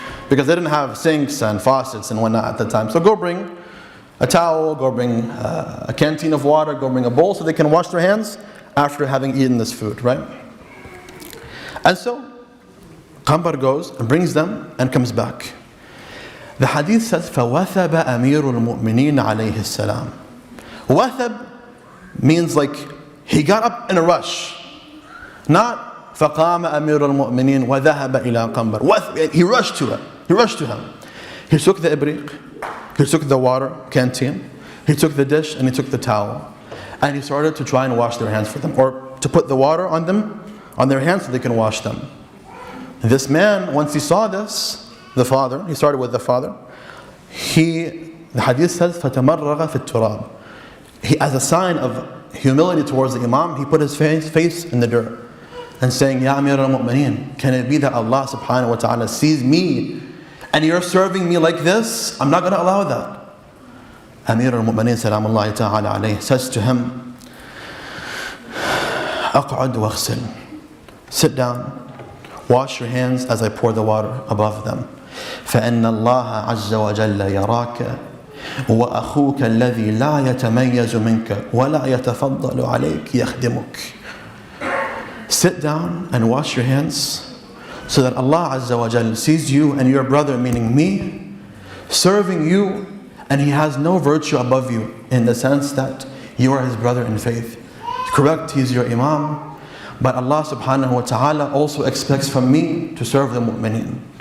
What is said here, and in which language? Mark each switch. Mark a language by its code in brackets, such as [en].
[en] Because they didn't have sinks and faucets and whatnot at the time. So go bring a towel, go bring a canteen of water, go bring a bowl so they can wash their hands after having eaten this food, right? And so Qambar goes and brings them and comes back. The hadith says, [ar] فَوَثَبَ أَمِيرُ الْمُؤْمِنِينَ عَلَيْهِ السَّلَامِ. [en] Wathab means like he got up in a rush. Not [ar] فَقَامَ أَمِيرُ الْمُؤْمِنِينَ وَذَهَبَ إِلَىٰ قَمْبَرٍ. [en] He rushed to it. He rushed to him. He took the ibriq, he took the water canteen, he took the dish and he took the towel. And he started to try and wash their hands for them, or to put the water on them, on their hands so they can wash them. This man, once he saw this, the father, he started with the father, the hadith says, [ar] فَتَمَرَّغَ فِي التُّرَابِ. [en] He, as a sign of humility towards the Imam, he put his face in the dirt and saying, Ya Amir al-Mu'mineen, can it be that Allah subhanahu wa ta'ala sees me and you're serving me like this? I'm not going to allow that. Amir al-Mu'mineen salamullahi ta'ala alayhi says to him, [ar] أَقْعُدْ وَاغْسِلْ. [en] Sit down, wash your hands as I pour the water above them. [ar] فَإِنَّ اللَّهَ عَزَّ وَجَلَّ يَرَاكَ وَأَخُوكَ الَّذِي لَا يَتَمَيَّزُ مِنْكَ وَلَا يَتَفَضَّلُ عَلَيْكَ يَخْدِمُكَ. [en] Sit down and wash your hands so that Allah Azza wa Jal sees you and your brother, meaning me, serving you, and he has no virtue above you in the sense that you are his brother in faith. Correct, he is your Imam, but Allah subhanahu wa ta'ala also expects from me to serve the mu'mineen.